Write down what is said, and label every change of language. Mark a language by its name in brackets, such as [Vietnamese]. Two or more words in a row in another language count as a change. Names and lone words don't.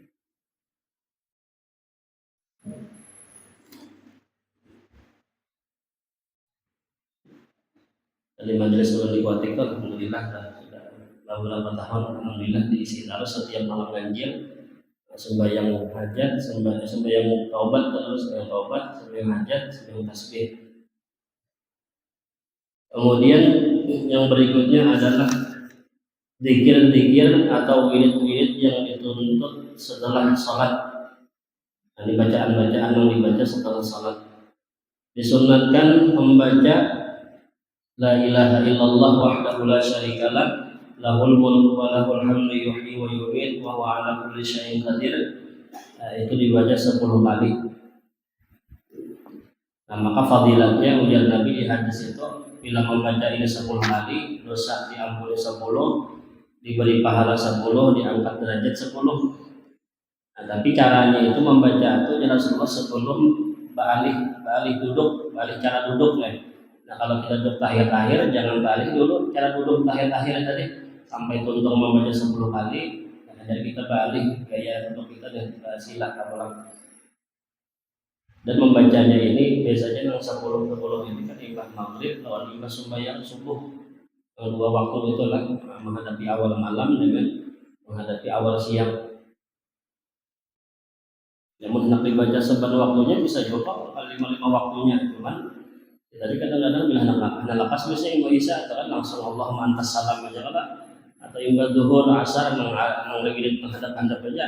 [Indonesian] dari majelis ulama di Kuwait itu alhamdulillah sudah beberapa tahun alhamdulillah diisi terus setiap malam ganjil sembahyang hajat, sembahyang taubat terus sembahyang hajat, sembahyang tasbih. Kemudian yang berikutnya adalah zikir-zikir atau wirid-wirid yang dituntut setelah sholat. Nah, bacaan-bacaan yang dibaca setelah sholat. Disunatkan membaca [Arabic] لا إله إلا الله وحده لا شريك له له الملك وله الحمد يحيي ويميت وهو على كل شيء قدير. [Indonesian] Itu dibaca 10 kali. Nah, maka fadilatnya ujar Nabi di hadis itu bila membaca ini 10 kali dosa diampuni 10, diberi pahala 10, diangkat derajat 10. Nah, tapi caranya itu membaca itu Rasulullah sebelum balik duduk, balik cara duduk ya. Nah kalau kita duduk tahiyat-tahiyat jangan balik dulu cara duduk tahiyat-tahiyat tadi sampai tuntung membaca 10 kali. Nah, jadi kita balik gaya duduk kita dan kita sila ulang. Dan membacanya ini biasanya yang 10 ini kan imam maghrib lawan imam sembahyang subuh. Dua waktu itu lah menghadapi awal malam dengan menghadapi awal siang. Namun hendak dibaca seban waktunya bisa juga lima waktunya cuman tadi kadang-kadang bila anak lapas biasanya Imam Isa atau kan langsung [Arabic] اللهم أنت السلام [Indonesian] aja kan atau Imam Zuhur asar menghadap menghadap aja.